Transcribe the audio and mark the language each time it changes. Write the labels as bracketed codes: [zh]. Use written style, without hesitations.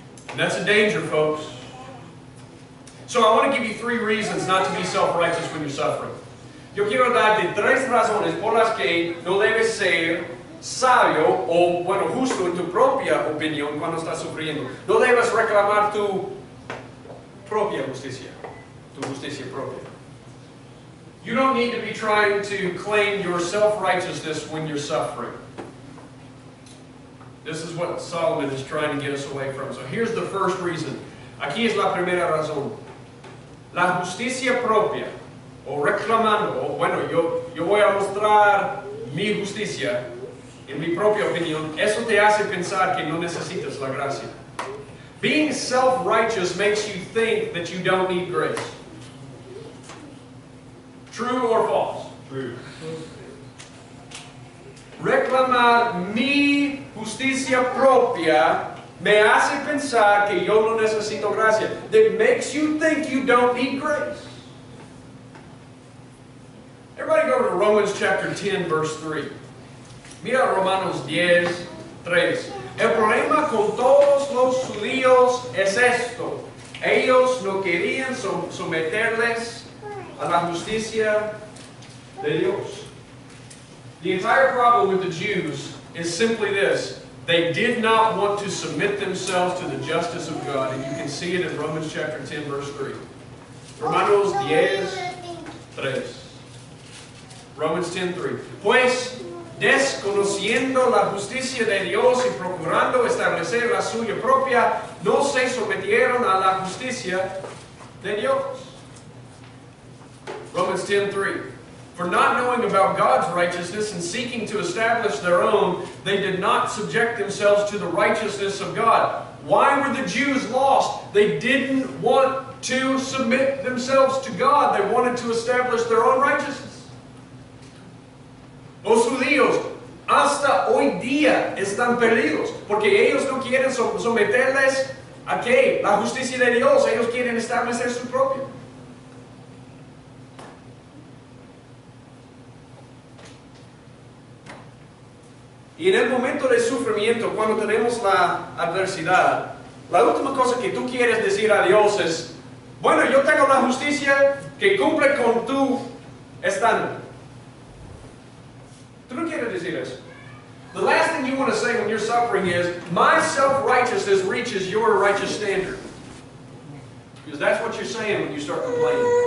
[en] And that's a danger, folks. So I want to give you 3 reasons not to be self-righteous when you're suffering. [es] Yo quiero darte 3 razones por las que no debes ser sabio o, bueno, justo en tu propia opinión cuando estás sufriendo. No debes reclamar tu propia justicia, tu justicia propia. [en] You don't need to be trying to claim your self-righteousness when you're suffering. This is what Solomon is trying to get us away from. So here's the first reason. [es] Aquí es la primera razón. La justicia propia, o reclamando, o bueno, yo voy a mostrar mi justicia en mi propia opinión, eso te hace pensar que no necesitas la gracia. [en] Being self-righteous makes you think that you don't need grace. True or false? True. [es] Reclamar mi justicia propia me hace pensar que yo no necesito gracia. [en] That makes you think you don't need grace. Everybody go to Romans chapter 10, verse 3. [es] Mira Romanos 10, 3. El problema con todos los judíos es esto. Ellos no querían someterles a la justicia de Dios. [en] The entire problem with the Jews is simply this. They did not want to submit themselves to the justice of God. And you can see it in Romans chapter 10, verse 3. Romanos 10, 3. Romans 10, 3. [es] Pues, desconociendo la justicia de Dios y procurando establecer la suya propia, no se sometieron a la justicia de Dios. [en] Romans 10, 3. For not knowing about God's righteousness and seeking to establish their own, they did not subject themselves to the righteousness of God. Why were the Jews lost? They didn't want to submit themselves to God. They wanted to establish their own righteousness. [es] Los judíos hasta hoy día están perdidos porque ellos no quieren someterles a ¿qué? La justicia de Dios. Ellos quieren establecer su propio. Y en el momento de sufrimiento, cuando tenemos la adversidad, la última cosa que tú quieres decir a Dios es, bueno, yo tengo la justicia que cumple con tu estándar. Tú no quieres decir eso. [en] The last thing you want to say when you're suffering is, my self-righteousness reaches your righteous standard. Because that's what you're saying when you start complaining.